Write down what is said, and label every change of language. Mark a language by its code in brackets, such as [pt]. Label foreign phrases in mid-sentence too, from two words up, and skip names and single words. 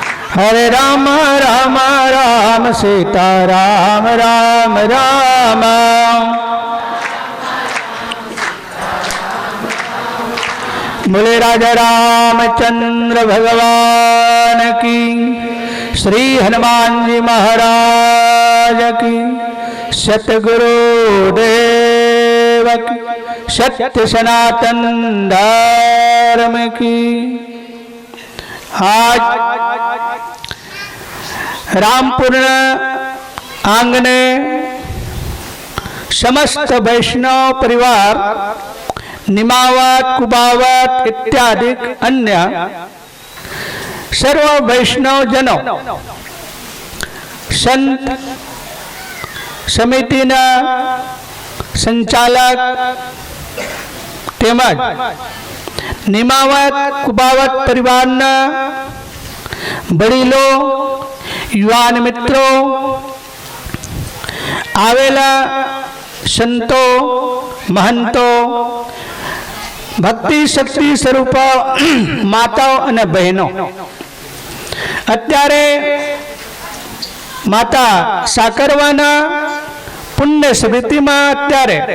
[hi] हरे राम राम राम सीता राम राम राम बोले राजा रामचंद्र भगवान की श्री हनुमानजी महाराज की सतगुरु देव की सत्य सनातन धर्म की [gu] આજ રામપુરના આંગણે સમસ્ત વૈષ્ણવ પરિવાર નિમાવત કુબાવત ઇત્યાદિ અન્ય સર્વ વૈષ્ણવ જનો સંત સમિતિના સંચાલક તેમજ નિમાવત કુબાવત પરિવારના વડીલો યુવાન મિત્રો આવેલા સંતો મહંતો ભક્તિ શક્તિ સ્વરૂપ માતાઓ અને બહેનો અત્યારે માતા સાકરવાના પુણ્ય સ્મૃતિમાં અત્યારે